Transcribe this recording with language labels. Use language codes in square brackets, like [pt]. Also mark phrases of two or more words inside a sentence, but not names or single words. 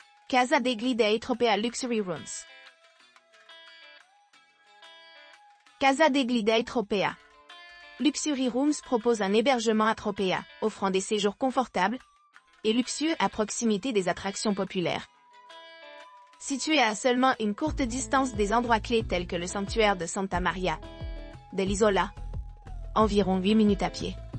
[fr] Casa degli Dei Tropea Luxury Rooms. Casa degli Dei Tropea Luxury Rooms propose un hébergement à Tropea, offrant des séjours confortables et luxueux à proximité des attractions populaires. Situé à seulement une courte distance des endroits clés tels que le sanctuaire de Santa Maria dell'Isola, environ 8 minutes à pied.